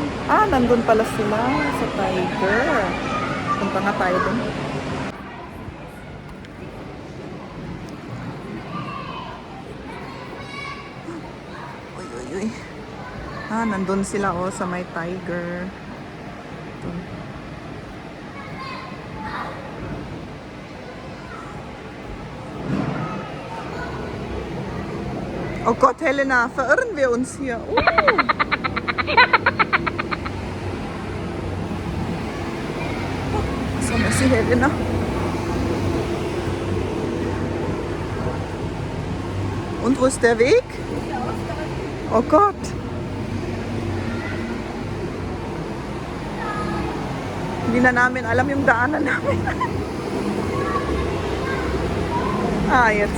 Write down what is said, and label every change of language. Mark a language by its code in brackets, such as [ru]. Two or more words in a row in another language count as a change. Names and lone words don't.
[tl] Nandun pala sila sa Tiger. Punta nga tayo dun. Uy, uy, uy. Nandun sila sa may Tiger. Ito. [de] Oh Gott, Helena, verirren wir uns hier. [tl] Saan na si Helena? [de] Und wo ist der Weg? Oh Gott. [tl] Hindi na namin alam yung daanan namin. [de] Jetzt.